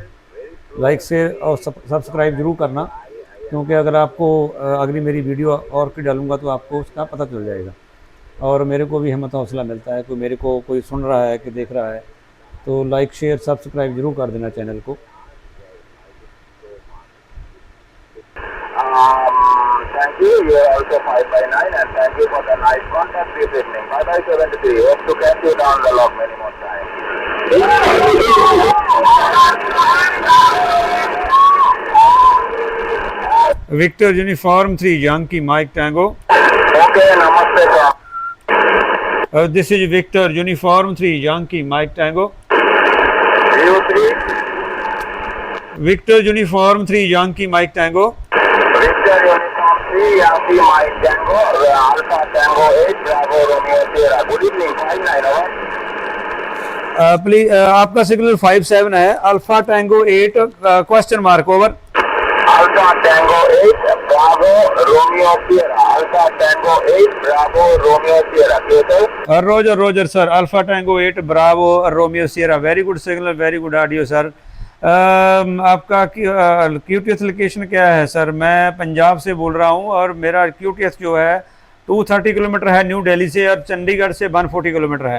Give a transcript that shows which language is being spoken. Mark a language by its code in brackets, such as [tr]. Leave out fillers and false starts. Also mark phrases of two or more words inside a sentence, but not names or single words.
[en] like share [hi] और सब्सक्राइब ज़रूर करना, क्योंकि अगर आपको अगली मेरी वीडियो और की डालूँगा तो आपको उसका पता चल जाएगा और मेरे को भी हिम्मत हौसला मिलता है। कोई मेरे को कोई सुन रहा है कि देख रहा है तो [en] like share subscribe [hi] ज़रूर कर देना चैनल को। [en] Thank you. You are also 5/9, and thank you for the nice contact this evening. Bye bye 73. Hope to catch you down the log many more times. Victor Uniform 3 Yankee Mike Tango. Okay, namaste sir. This is Victor Uniform 3 Yankee Mike Tango. You 3. Victor Uniform 3 Yankee Mike Tango. Victor Uniform 3 Yankee Mike Tango. Alpha Tango 8 Bravo Romeo Sierra. Good evening. 5/9 over. [hi] प्लीज आपका सिग्नल 57 है। [en] Alpha Tango 8 question mark over. Alpha Tango 8 Bravo Romeo Sierra. Alpha Tango 8 Bravo Romeo Sierra. Clear? Roger roger sir. Alpha Tango 8 Bravo Romeo Sierra. Very good signal, very good audio sir. [hi] आपका [en] QTS location [hi] क्या है सर? मैं पंजाब से बोल रहा हूँ और मेरा क्यूटीएस जो है 230 किलोमीटर है न्यू दिल्ली से, और चंडीगढ़ से 140 किलोमीटर है।